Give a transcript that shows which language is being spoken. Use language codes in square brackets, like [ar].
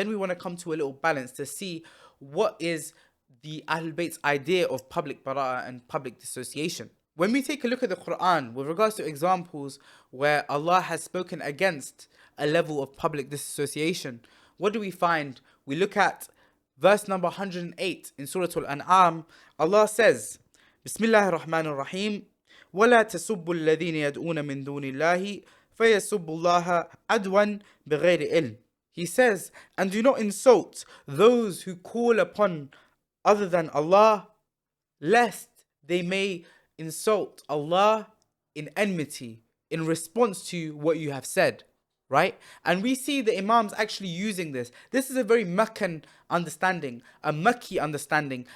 [en] Then we want to come to a little balance to see what is the Ahlul Bayt's idea of public bara'ah and public dissociation. When we take a look at the Quran with regards to examples where Allah has spoken against a level of public dissociation, what do we find? We look at verse number 108 in Surah Al-An'am. Allah says, [ar] Bismillahir Rahmanir Rahim, وَلَا تَسُبُّوا الَّذِينَ يَدْعُونَ مِن دُونِ اللَّهِ فَيَسُبُّوا اللَّهَ عَدْوًا بِغَيْرِ عِلْمٍ. [en] He says, and do not insult those who call upon other than Allah, lest they may insult Allah in enmity in response to what you have said, right? And we see the Imams actually using this. This is a very Meccan understanding, a Makki understanding.